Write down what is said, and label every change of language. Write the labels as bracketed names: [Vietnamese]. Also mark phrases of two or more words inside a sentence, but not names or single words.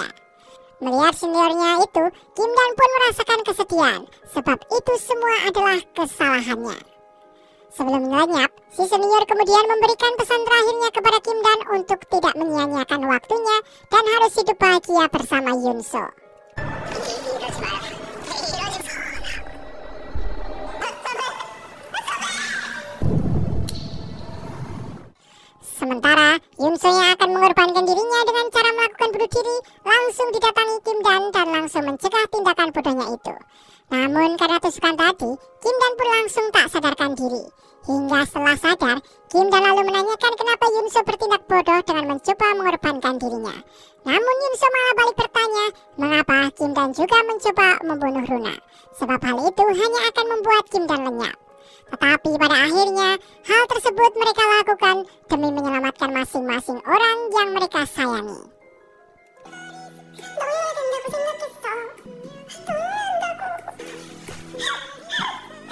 [Indonesian] Melihat seniornya itu, Kim Dan pun merasakan kesedihan, sebab itu semua adalah kesalahannya. Sebelum lenyap, si senior kemudian memberikan pesan terakhirnya kepada Kim Dan untuk tidak menyia-nyiakan waktunya dan harus hidup bahagia bersama Yunso. [Korean] 이러지 마라. 이러지 마. [Indonesian] Sementara Yunso yang akan mengorbankan dirinya dengan cara melakukan bunuh diri langsung didatangi Kim Dan dan langsung mencegah tindakan bodohnya itu. Namun karena tusukan tadi, Kim Dan pun langsung tak sadarkan diri. Hingga setelah sadar, Kim Dan lalu menanyakan kenapa Yunso bertindak bodoh dengan mencoba mengorbankan dirinya. Namun Yunso malah balik bertanya, mengapa Kim Dan juga mencoba membunuh Runa. Sebab hal itu hanya akan membuat Kim Dan lenyap. Tetapi pada akhirnya, hal tersebut mereka lakukan demi menyelamatkan masing-masing orang yang mereka sayangi. [Korean] 너무 된다고 생각했어. 너무 한다고.